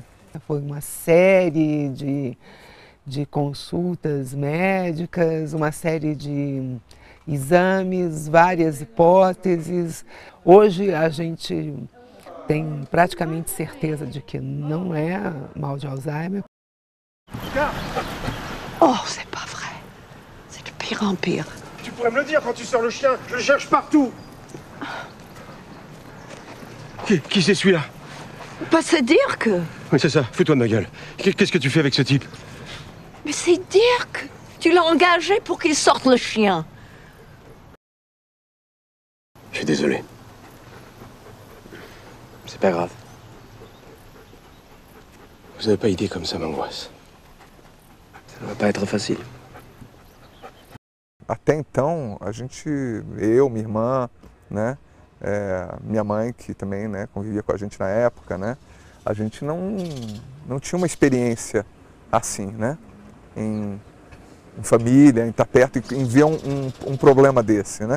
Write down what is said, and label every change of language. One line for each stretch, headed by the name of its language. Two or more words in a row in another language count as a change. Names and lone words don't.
Portuguese: Foi uma série de consultas médicas, uma série de exames, várias hipóteses. Hoje a gente tem praticamente certeza de que não é mal de Alzheimer.
French: Oh, c'est pas vrai. C'est de pire en pire. Tu pourrais me le dire quand tu sors le chien, je le cherche partout. Qui c'est celui-là? Bah, c'est Dirk. Oui, c'est ça, fous-toi de ma gueule. Qu'est-ce que tu fais avec ce type? Mais c'est Dirk. Tu l'as engagé pour qu'il sorte le chien. Je suis désolé. C'est pas grave. Vous n'avez pas idée comme ça m'angoisse. Ça ne va pas être facile.
Portuguese: Até então, a gente, eu, minha irmã, né, minha mãe, que também, né, convivia com a gente na época, né, a gente não tinha uma experiência assim, né, em família, em estar perto, em ver um problema desse, né.